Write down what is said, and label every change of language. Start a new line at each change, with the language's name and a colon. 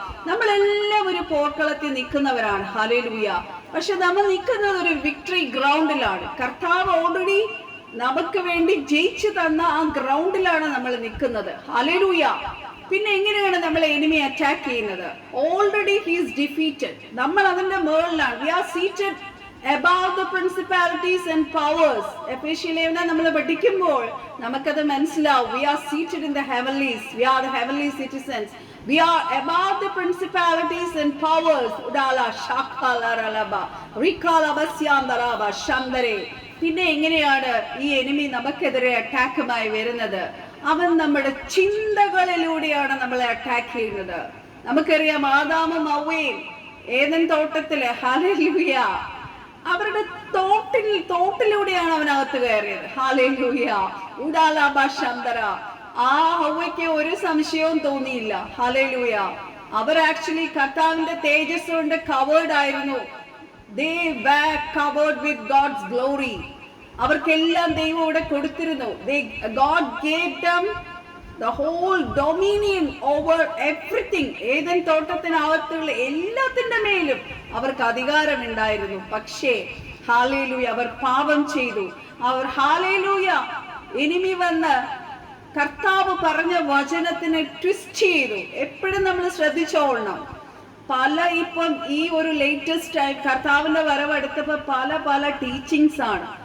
Malayalam: നമ്മളെല്ലാം ഒരു പോർക്കളത്തിൽ നിൽക്കുന്നവരാണ്. ഹല്ലേലൂയ. പക്ഷെ നമ്മൾ നിൽക്കുന്നത് ഒരു വിക്ടറി ഗ്രൗണ്ടിലാണ്. കർത്താവ് ഓൾറെഡി നമുക്ക് വേണ്ടി ജയിച്ചു തന്ന ആ ഗ്രൗണ്ടിലാണ് നമ്മൾ നിൽക്കുന്നത്. ഹല്ലേലൂയ. പിന്നെ എങ്ങനെയാണ് നമ്മൾ എനിമി അറ്റാക്ക് ചെയ്യുന്നത്?
English: Already he is defeated.
Malayalam: നമ്മൾ അതിന്റെ മുകളിലാണ്.
English: We are seated above the principalities and powers.
Malayalam: എഫേസ്യലേഖനം നമ്മൾ പഠിക്കുമ്പോൾ നമുക്കത് മനസ്സിലാവും.
English: We are seated in the heavenlies. We are the heavenly citizens. We are above the principalities and powers. udala shakala ralaba rikala basyandalaba shandare.
Malayalam: പിന്നെ എങ്ങനെയാണ് ഈ enemy നമുക്കെതിരെ അറ്റാക്കുമായി വരുന്നത്? അവൻ നമ്മുടെ ചിന്തകളിലൂടെയാണ് നമ്മളെ അറ്റാക്ക് ചെയ്യുന്നത്. നമുക്കറിയാം, ആദാമും ഹവ്വയും ഏദൻ തോട്ടത്തില്, ഹല്ലേലൂയ, അവരുടെ തോട്ടിലൂടെയാണ് അവനകത്ത് കയറിയത്. ഹല്ലേലൂയ. ഉഡാലാബാശന്തര. ആ ഹവ്വയ്ക്ക് ഒരു സംശയവും തോന്നിയില്ല. ഹല്ലേലൂയ. അവർ ആക്ച്വലി കർത്താവിന്റെ തേജസ് കൊണ്ട് കവേർഡ് ആയിരുന്നു.
English: They were covered with God's glory.
Malayalam: അവർക്കെല്ലാം ദൈവം ഇവിടെ കൊടുത്തിരുന്നു.
English: God gave them the whole dominion over everything.
Malayalam: Eden തോട്ടത്തിനകത്തുള്ള എല്ലാത്തിന്റെ മേലും അവർക്ക് അധികാരം ഉണ്ടായിരുന്നു. പക്ഷേ ഹല്ലേലൂയ, അവർ പാപം ചെയ്തു. അവർ ഹല്ലേലൂയ, എനിമി വന്ന് കർത്താവ് പറഞ്ഞ വചനത്തിനെ ട്വിസ്റ്റ് ചെയ്തു. എപ്പോഴും നമ്മൾ ശ്രദ്ധിച്ചോളണം. ഇപ്പം ഈ ഒരു ലേറ്റസ്റ്റ് കർത്താവിന്റെ വരവെടുത്തപ്പോ പല ടീച്ചിങ്സ് ആണ്.